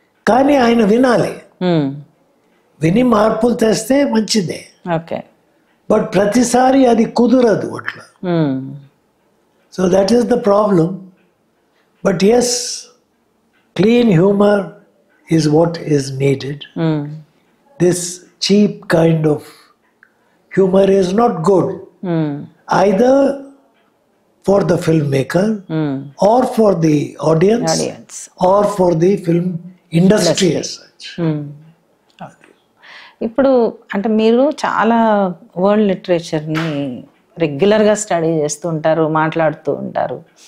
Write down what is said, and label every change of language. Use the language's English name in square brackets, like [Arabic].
[Telugu] కానీ ఆయన వినాలి, విని మార్పులు తెస్తే మంచిదే. బట్ ప్రతిసారి అది కుదరదు అట్లా. So that is the problem. [English] But yes, clean humour is what is needed. This cheap kind of humor is not good, either for the filmmaker or for the audience or for the film industry as such. [Telugu] ఇప్పుడు అంటే మీరు చాలా world లిటరేచర్ని రెగ్యులర్గా study చేస్తూ ఉంటారు, మాట్లాడుతూ ఉంటారు.